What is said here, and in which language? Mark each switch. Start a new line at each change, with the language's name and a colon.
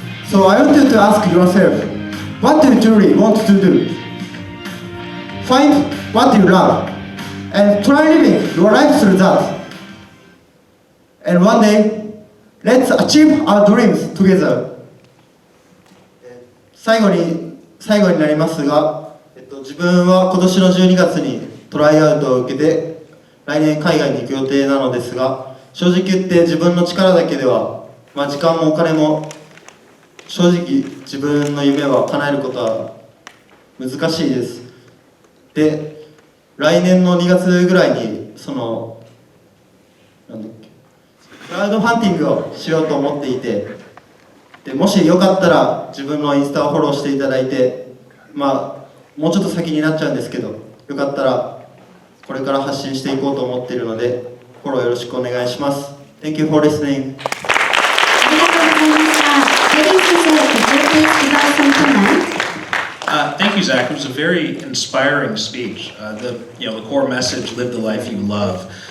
English: So I want you to ask yourself, what do you truly want to do? Find what you love, and try living your life through that. And one day, let's achieve our dreams together.
Japanese: 最後になりますが、自分は今年の12月にトライアウトを受けて来年海外に行く予定なのですが、正直言って自分の力だけでは、時間もお金も正直自分の夢は叶えることは難しいです。で、来年の2月ぐらいにクラウドファンディングをしようと思っていて、でもしよかったら自分のインスタをフォローしていただいて、もうちょっと先になっちゃうんですけど、よかったらこれから発信していこうと思っているので、フォローよろしくお願いします。
English: Thank you for listening.
Japanese: ありがとうございました。
English: レディー先生、could you please give us some comment? Thank you, Zack. It was a very inspiring speech. The core message: live the life you love.